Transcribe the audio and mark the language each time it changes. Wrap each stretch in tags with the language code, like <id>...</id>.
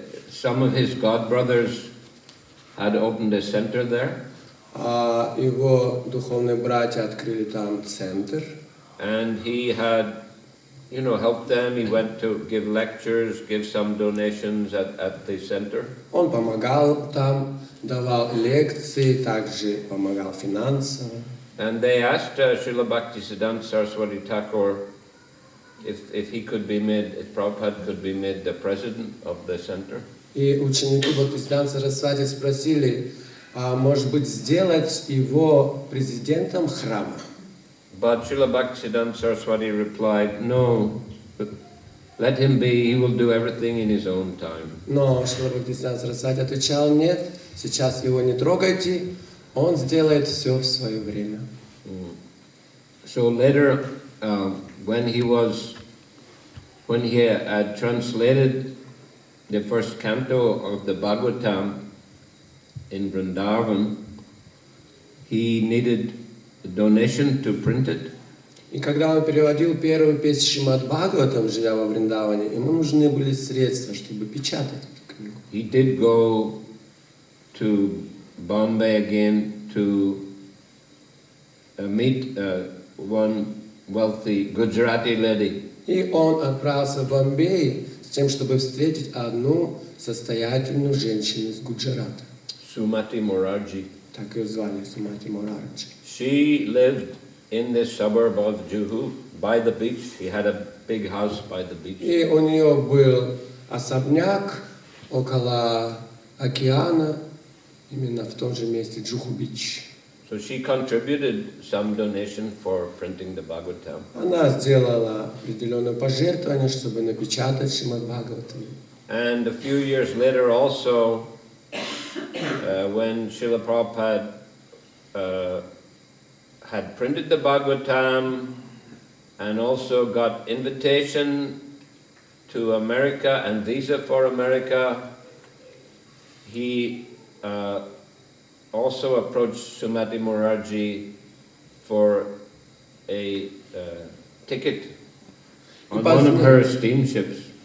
<en>Some of his godbrothers had opened a center there.</en> <ru>Его духовные братья открыли там центр.</ru> <en>And he had, helped them. He went to give lectures, give some donations at the center.</en> <ru>Он помогал там, давал лекции, также помогал финансово.</ru> <en>And they asked Srila Bhaktisiddhanta Saraswati Thakur if he could be made, if Prabhupada could be made the president of the center.</en> <ru>И ученики Бхактиведанта Сарасвати спросили, может быть, сделать его президентом храма.</ru> <en>But Srila Bhaktisiddhanta Saraswati replied, no, let him be, he will do everything in his own time.</en> <ru>Но Шрила Бхактиведанта Сарасвати отвечал, нет, сейчас его не трогайте, он сделает все в свое время.</ru> <en>So later, when he had translated the first canto of the Bhagavatam in Vrindavan, he needed a donation to print it.</en> <ru>И когда он переводил первую песню Шримад Бхагаватам, живя во Вриндаване, ему нужны были средства, чтобы печатать эту книгу.</ru> <en>He did go to Bombay again to meet one wealthy Gujarati lady.</en> <ru>И он отправился в Бомбей с тем, чтобы встретить одну состоятельную женщину из Гуджарата.</ru> <en>Sumati Morarji.</en> <ru>Так ее звали, Сумати Мораджи.</ru> <en>She lived in this suburb of Juhu by the beach. She had a big house by the beach.</en> <ru>И у нее был особняк около океана, именно в том же месте, Джуху-Бич.</ru> <en>So she contributed some donation for printing the Bhagavatam.</en> <ru>Она сделала определенное пожертвование, чтобы напечатать Шримад Бхагаватам.</ru> <en>And a few years later also, when Srila Prabhupada had printed the Bhagavatam and also got invitation to America and visa for America, he also approached Sumati Morarji for a ticket on one of her steamships.</en>